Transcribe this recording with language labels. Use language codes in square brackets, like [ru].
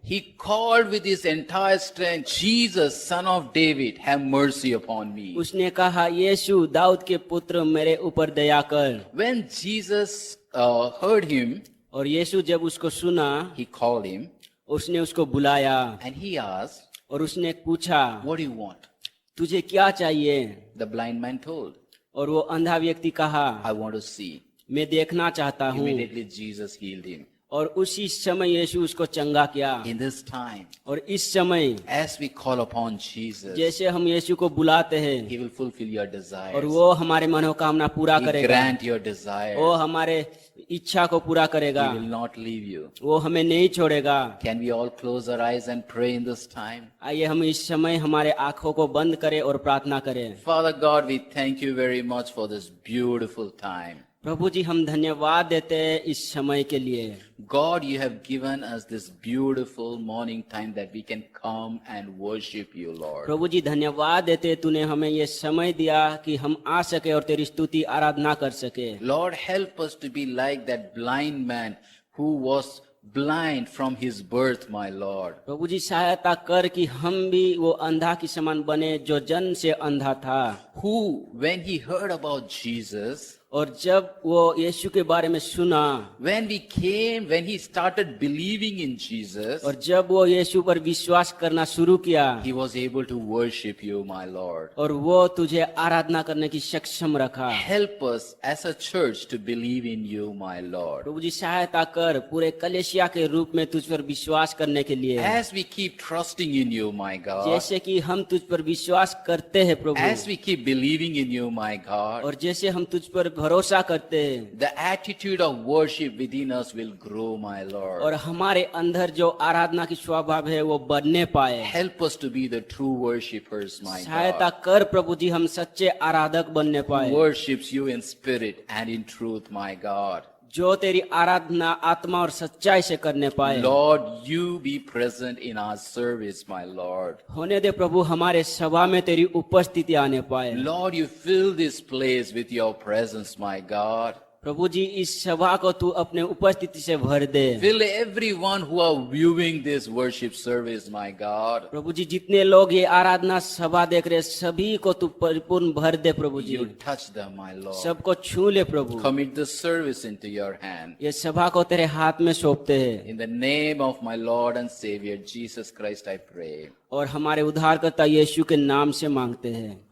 [en] he called with his entire strength, Jesus, son of David, have mercy upon me. [hi] उसने कहा, यीशु दाऊद के पुत्र मेरे ऊपर दया कर। [en] When Jesus heard him, [hi] और यीशु जब उसको सुना, [en] he called him [hi] उसने उसको बुलाया, [en] and he asked, [hi] और उसने पूछा, [en] what do you want? [hi] तुझे क्या चाहिए? [en] The blind man told, [hi] और वो अंधा व्यक्ति कहा, [en] I want to see. [hi] मैं देखना चाहता हूँ। [en] Immediately Jesus healed him. [hi] और उसी समय यीशु उसको चंगा किया। [en] In this time, [hi] और इस समय [en] as we call upon Jesus, [hi] जैसे हम यीशु को बुलाते हैं, [en] he will fulfill your desires. [hi] और वो हमारे मनोकामना पूरा [en] He [hi] करेगा, [en] grant your desires. [hi] वो हमारे इच्छा को पूरा करेगा, [en] He will not leave you. [hi] वो हमें नहीं छोड़ेगा। [en] Can we all close our eyes and pray in this time? [hi] आइए हम इस समय हमारे आंखों को बंद करें और प्रार्थना करें। [en] Father God, we thank you very much for this beautiful time. [hi] प्रभु जी, हम धन्यवाद देते हैं इस समय के लिए। [en] God, you have given us this beautiful morning time that we can come and worship you, Lord. [hi] प्रभु जी, धन्यवाद देते हैं, तूने हमें ये समय दिया कि हम आ सके और तेरी स्तुति आराधना कर सके। [en] Lord, help us to be like that blind man who was blind from his birth, my Lord. [hi] प्रभु जी, सहायता कर कि हम भी वो अंधा की समान बने जो जन्म से अंधा था, [en] Who, when he heard about Jesus, [hi] और जब वो यीशु के बारे में सुना, [en] when he started believing in Jesus, [hi] और जब वो यीशु पर विश्वास करना शुरू किया, [en] he was able to worship you, my Lord. [hi] और वो तुझे आराधना करने की सक्षम रखा। [en] Help us as a church to believe in you, my Lord. [hi] प्रभु जी, सहायता कर पूरे कलेसिया के रूप में तुझ पर विश्वास करने के लिए, [en] As we keep trusting in you, my God, [hi] जैसे कि हम तुझ पर विश्वास करते हैं प्रभु, [en] as we keep believing in you, my God, [hi] और जैसे हम तुझ पर भरोसा करते हैं, [en] the attitude of worship within us will grow, my Lord. [hi] और हमारे अंदर जो आराधना की स्वभाव है वो बढ़ने पाए। [en] Help us to be the true worshippers, my [hi] सहायता [en] God, [hi] कर प्रभु जी, हम सच्चे आराधक बनने पाए, [en] who worships you in spirit and in truth, my God. [hi] जो तेरी आराधना आत्मा और सच्चाई से करने पाए। [en] Lord, you be present in our service, my Lord. [hi] होने दे प्रभु, हमारे सभा में तेरी उपस्थिति आने पाए। [en] Lord, you fill this place with your presence, my God. [hi] प्रभु जी इस सभा को तू अपने उपस्थिति से भर दे। [en] Fill everyone who are viewing this worship service, my God. [hi] प्रभु जी जितने लोग ये आराधना सभा देख रहे सभी को तू परिपूर्ण भर दे प्रभु जी। [en] You touch them, my Lord. [hi] सबको छू ले प्रभु। [en] Commit the service into your hand. [hi] ये सभा को तेरे हाथ में सौंपते हैं [en] In the name of my Lord and Savior, Jesus Christ, I pray. [hi] और हमारे उद्धारकर्ता यीशु के नाम से मांगते हैं,